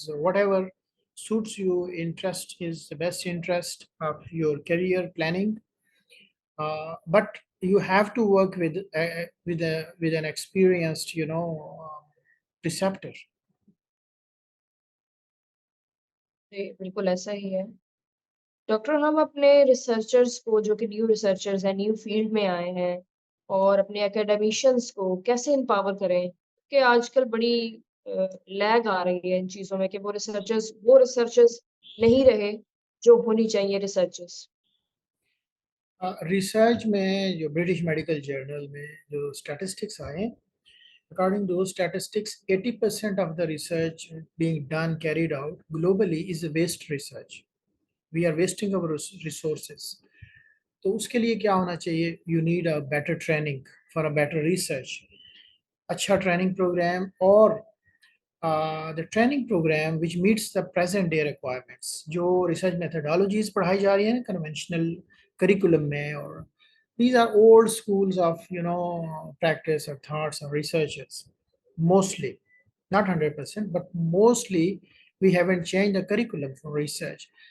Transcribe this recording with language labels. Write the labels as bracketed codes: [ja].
[en] So whatever suits you, interest is the best interest of your career planning. But you have to work with an experienced, preceptor. [hi] जी, बिल्कुल ऐसा ही है। Doctor हम अपने researchers को जो कि न्यू रिसर्चर्स हैं, न्यू फील्ड में आए हैं और अपने एकेडमिशियंस को कैसे एम्पावर करें? कि आजकल बड़ी लैग आ रही है इन चीज़ों में कि वो रिसर्चर्स नहीं रहे, जो होनी चाहिए रिसर्चर्स। रिसर्च में जो ब्रिटिश मेडिकल जर्नल में जो स्टैटिस्टिक्स आए, [en] according to those statistics, 80% of the research being done carried out globally is waste research. We are wasting our resources. [hi] तो उसके लिए क्या होना चाहिए? [en] You need a better training for a better research. अच्छा training programme, और the training programme which meets the present day requirements. [hi] जो research methodologies पढ़ाई जा रही है कन्वेंशनल करिकुलम में, [en] और these are old schools of practice or thoughts or researchers, mostly, not 100%, but mostly we haven't changed the curriculum for research.